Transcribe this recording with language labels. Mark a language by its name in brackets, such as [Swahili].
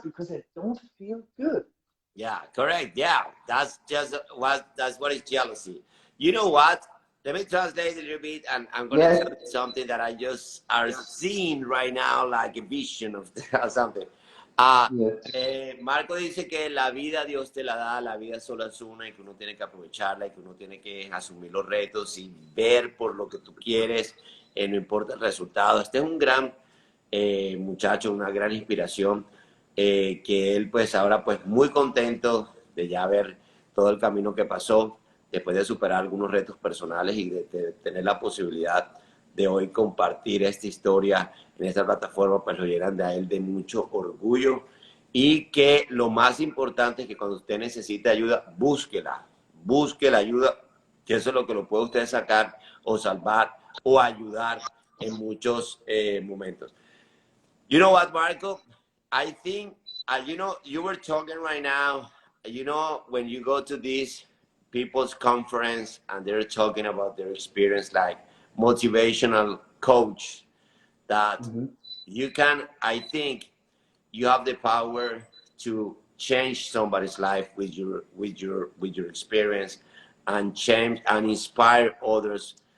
[English] Because they don't feel good. Yeah, correct. Yeah, that's just what is jealousy. You know what? Let me translate a little bit, and I'm going to Yes. tell you something that I just are seeing right now, like a vision of something. Yes. [Spanish] Marco dice que la vida Dios te la da, la vida solo es una y que uno tiene que aprovecharla y que uno tiene que asumir los retos y ver por lo que tú quieres, no importa el resultado. Este es un gran muchacho, una gran inspiración. Que él pues ahora pues muy contento de ya ver todo el camino que pasó, después de superar algunos retos personales y de tener la posibilidad de hoy compartir esta historia en esta plataforma, pues lo llenan a él de mucho orgullo, y que lo más importante es que cuando usted necesite ayuda, busque la ayuda, que eso es lo que lo puede usted sacar o salvar o ayudar en muchos momentos. [English] You know what, Marco? I think, you were talking right now, when you go to this people's conference and they're talking about their experience, like motivational coach, that you can, I think, you have the power to change somebody's life with your experience, and change and inspire others.